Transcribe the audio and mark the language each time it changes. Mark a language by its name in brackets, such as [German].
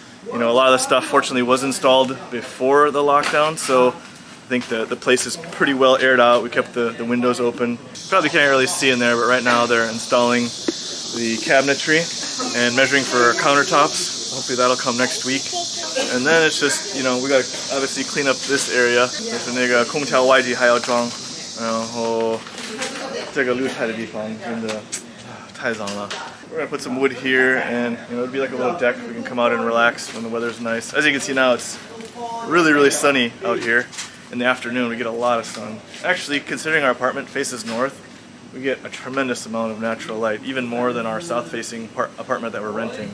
[English] You know, a lot of the stuff fortunately was installed before the lockdown, so I think the place is pretty well aired out. We kept the windows open. Probably can't really see in there, but right now they're installing the cabinetry and measuring for countertops. Hopefully that'll come next week. And then it's just, you know, we gotta obviously clean up this area. [Chinese] 就是那个空调外机还要装，然后这个露台的地方真的太脏了。 [English] We're gonna put some wood here, and you know, it'd be like a little deck. We can come out and relax when the weather's nice. As you can see now, it's really, really sunny out here. In the afternoon, we get a lot of sun. Actually, considering our apartment faces north, we get a tremendous amount of natural light, even more than our south-facing apartment that we're renting.